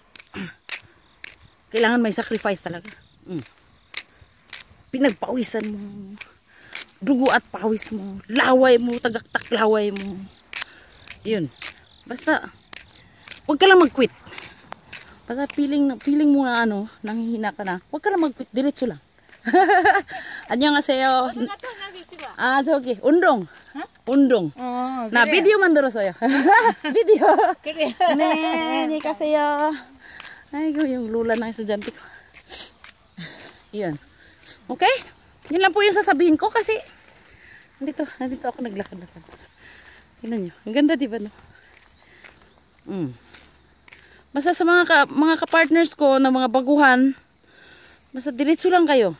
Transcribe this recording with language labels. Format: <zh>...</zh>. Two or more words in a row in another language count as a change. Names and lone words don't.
<tl>Kailangan may sacrifice talaga. Pinagpawisan mo, dugo at pawis mo, laway mo, tagaktak laway mo. Yun. Basta huwag ka lang mag-quit. Basta feeling mo na nanghihina ka na, huwag ka lang mag-quit, diretso lang.</tl> <ko>안녕하세요. 저기 운동. 운동. 나 그래. 비디오 만들었어요. 비디오. 그래. 네, 안녕히 가세요.</ko> <tl>Aigoo, yung lula ng estudyante ko. Yun. Okay? Yun lang po yung sasabihin ko kasi nandito ako naglakad-lakad. Tingnan nyo. Ang ganda, diba, no? Basta sa mga kapartners ko na mga baguhan, basta diretso lang kayo.</tl>